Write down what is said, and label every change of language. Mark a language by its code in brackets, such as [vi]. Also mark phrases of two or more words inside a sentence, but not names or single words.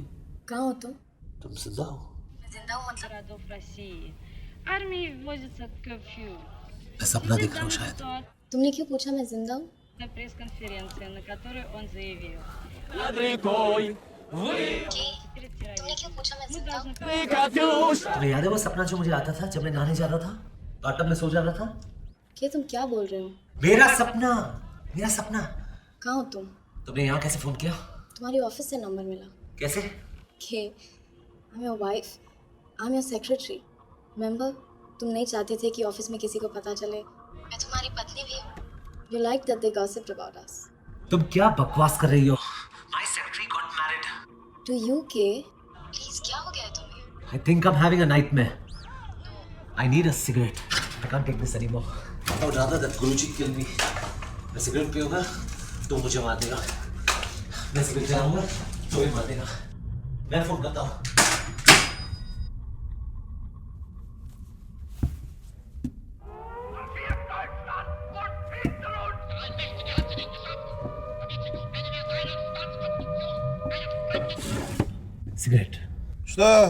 [hi] कहाँ हो तुम? तुम जिंदा हो? जिंदा हूँ मतलब? [ru] Городов России. Армии вводится curfew. [hi] मैं सपना देख रहा हूँ शायद। तुमने क्यों पूछा मैं जिंदा हूँ? [ru] На пресс-конференции, на которой он заявил. [hi] तुमने क्यों पूछा मैं जिंदा हूँ? तुम्हें याद है वो सपना जो मुझे आता था जब मैं नहाने जाता था, बाथटब में सो जाता था? के तुम क्या बोल रहे हो? मेरा सपना, मेरा सपना। कहाँ हो तुम? तुमने यहाँ कैसे फोन किया? तुम्हारी ऑफिस से नंबर मिला। कैसे? [en] के I am your wife, I am your secretary. [hi] रिमेंबर, तुम नहीं चाहते थे कि ऑफिस में किसी को पता चले मैं तुम्हारी पत्नी भी हूँ। [en] you like that they gossiped about us. [hi] तुम क्या बकवास कर रही हो? [en] my secretary got married. to you के? [hi] प्लीज क्या हो गया है तुम्हें? [en] I think I'm having a nightmare. I need a cigarette. I can't take this anymore. I would rather that Guruji kill me. [hi] मैं सिगरेट पीऊंगा तो मुझे मार देगा। मैं सिगरेट जलाऊंगा तो भी मार देगा। मैं फोन करता हूँ। Cigarette. Sir.